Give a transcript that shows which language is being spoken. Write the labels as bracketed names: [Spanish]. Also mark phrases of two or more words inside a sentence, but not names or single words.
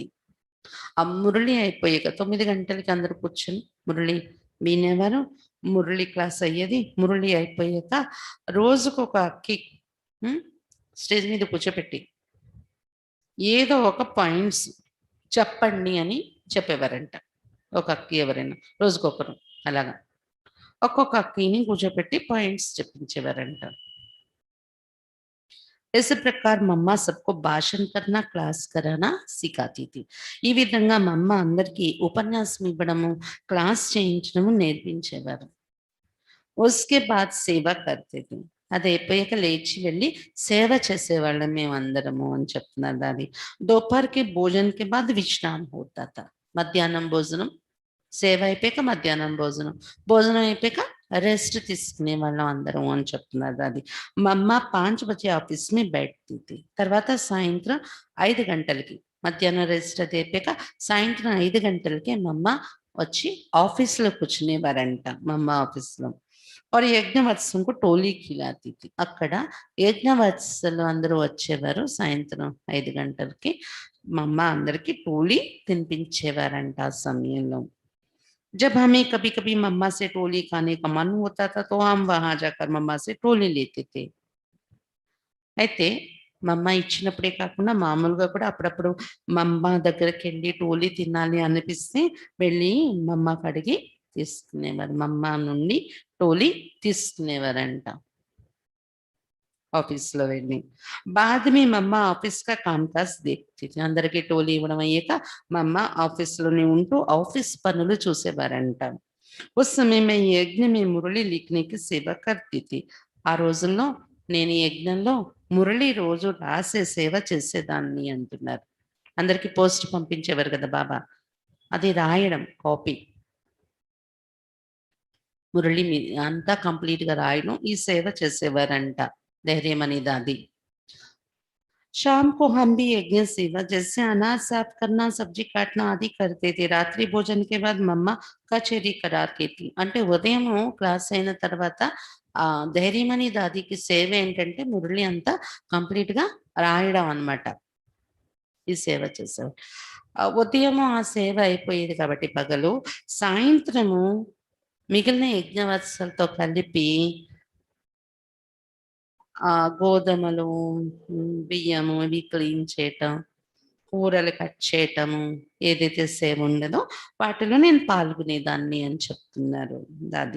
[Telugu] ఆ మురళి అయిపోయాక 9 గంటలకి అందరూ కూర్చొని మురళి వినేవారు. మురళి క్లాస్ అయ్యేది. మురళి అయిపోయాక రోజుకొక అక్కి స్టేజ్ మీద కూర్చోపెట్టి ఏదో ఒక పాయింట్స్ చెప్పండి అని చెప్పేవారంట. ఒక అక్కి ఎవరైనా రోజుకొకరు అలాగా ఒక్కొక్క అక్కిని కూర్చోపెట్టి పాయింట్స్ చెప్పించేవారంట. [Hindi] इस प्रकार मम्मा सबको भाषण करना क्लास कराना सिखाती थी. [Telugu] ఈ విధంగా మమ్మ అందరికీ ఉపన్యాసం ఇవ్వడము క్లాస్ చేయించడము నేర్పించేవారు. [Hindi] उसके बाद సేవ करते थे. [Telugu] అది అయిపోయాక లేచి వెళ్ళి సేవ చేసేవాళ్ళం మేమందరము అని చెప్తున్నారు దాది. [Hindi] दोपहर के भोजन के बाद विश्राम होता था. [Telugu] మధ్యాహ్నం భోజనం సేవ అయిపోయాక మధ్యాహ్నం భోజనం, భోజనం అయిపోయాక रेस्ट తీసుకునే వాళ్ళం అందరం అని చెప్తున్నారు అది. మా అమ్మ [Hindi] 5 बजे ऑफिस में बैठती थी. [Telugu] తర్వాత సాయంత్రం 5 గంటలకి మధ్యాహ్నం రెస్ట్ అది అయిపోయాక సాయంత్రం 5 గంటలకి మా అమ్మ వచ్చి ఆఫీస్‌లో కూర్చునేవారంట మా అమ్మ ఆఫీస్‌లో. [Hindi] और యజ్ఞవత్సం को टोली खिलाती थी. [Telugu] అక్కడ యజ్ఞవత్సలు అందరూ వచ్చేవారు సాయంత్రం 5 గంటలకి. మా అమ్మ అందరికి టోలీ తినిపించేవారంట ఆ సమయంలో. [Hindi] जब हमें कभी-कभी मम्मा से टोली खाने का मन होता था, तो हम वहाँ जाकर मम्मा से टोली लेते थे. [Telugu] అయితే మా అమ్మ ఇచ్చినప్పుడే కాకుండా మామూలుగా కూడా అప్పుడప్పుడు మా అమ్మ దగ్గరికెళ్ళి టోలీ తినాలి అనిపిస్తే వెళ్ళి మా అమ్మకి అడిగి తీసుకునేవారు. మా అమ్మ నుండి టోలీ తీసుకునేవారంట ఆఫీస్‌లో వెళ్ళి. [Hindi] बाद में मम्मा ऑफिस का कामकाज देखती थी. [Telugu] అందరికి టోలీ ఇవ్వడం అయ్యాక మా అమ్మ ఆఫీస్‌లోనే ఉంటూ ఆఫీస్ పనులు చూసేవారంట. [Hindi] उस समय मैं यज्ञ में మురళి लिखने की सेवा करती थी. [Telugu] ఆ రోజుల్లో నేను ఈ యజ్ఞంలో మురళి రోజు రాసే సేవ చేసేదాన్ని అంటున్నారు. అందరికి పోస్ట్ పంపించేవారు కదా బాబా. అది రాయడం కాపీ. మురళి మీ అంతా కంప్లీట్‌గా రాయడం ఈ సేవ చేసేవారంట. ధైర్యమని దాది. [Hindi] शाम को हम भी यज्ञ सेवा जैसे अनाज साफ करना, सब्जी काटना आदि करते थे. [Telugu] రాత్రి భోజనం [Hindi] के बाद मम्मा कचहरी कराती थी. [Telugu] అంటే ఉదయము క్లాస్ అయిన తర్వాత ధైర్యమణి దాదికి సేవ ఏంటంటే మురళి అంతా కంప్లీట్‌గా రాయడం అన్నమాట. ఈ సేవ చేసేవారు. ఉదయము ఆ సేవ అయిపోయేది కాబట్టి పగలు, సాయంత్రము మిగిలిన యజ్ఞవత్సలతో కలిపి గోధుమలు, బియ్యము ఇవి క్లీన్ చేయటం, కూరలు కట్ చేయటము, ఏదైతే సేవ ఉండదో వాటిలో నేను పాల్గొనేదాన్ని అని చెప్తున్నారు దాది.